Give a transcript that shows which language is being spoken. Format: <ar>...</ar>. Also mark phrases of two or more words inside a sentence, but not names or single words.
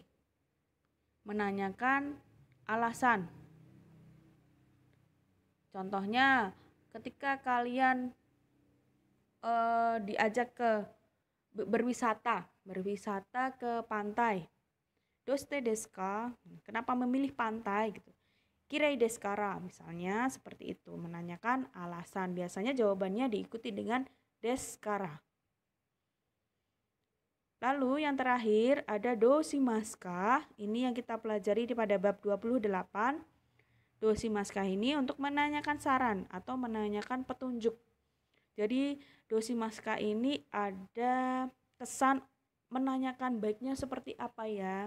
<id>Menanyakan alasan. Contohnya ketika kalian diajak ke berwisata ke pantai.</id> <ja>どうしてですか?</ja> <id>Kenapa memilih pantai gitu?</id> <ja>きれいですから,</ja> <id>misalnya seperti itu, menanyakan alasan. Biasanya jawabannya diikuti dengan</id> <ja>ですから.</ja> <id>Lalu yang terakhir ada</id> <ja>どうしますか?</ja> <id>Ini yang kita pelajari pada bab 28.</id> <ja>どうしますか</ja> <id>ini untuk menanyakan saran atau menanyakan petunjuk. Jadi</id> <ja>どうしますか</ja> <id>ini ada kesan menanyakan baiknya seperti apa ya?</id>